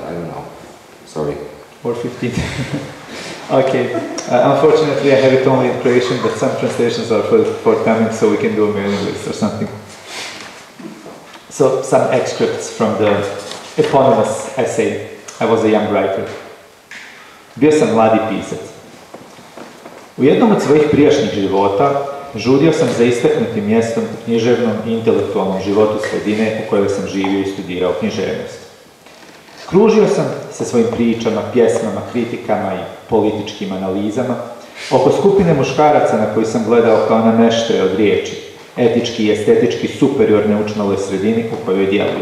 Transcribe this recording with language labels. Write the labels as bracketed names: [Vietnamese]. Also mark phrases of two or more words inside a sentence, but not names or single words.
[English] I don't know. Sorry. Or 15. Okay. Unfortunately, I have it only in Croatian, but some translations are forthcoming, so we can do a mailing list or something. So, some excerpts from the eponymous essay, I was a young writer. [Croatian] Bio sam mladi pisac. U jednom od svojih prijašnjih života žudio sam za istaknutim mjestom u književnom i intelektualnom životu sredine u kojoj sam živio i studirao književnost. Kružio sam sa svojim pričama, pjesmama, kritikama i političkim analizama oko skupine muškaraca na koji sam gledao kao na nešto od riječi, etički i estetički superiorne učmaloj sredini u kojoj djeluju.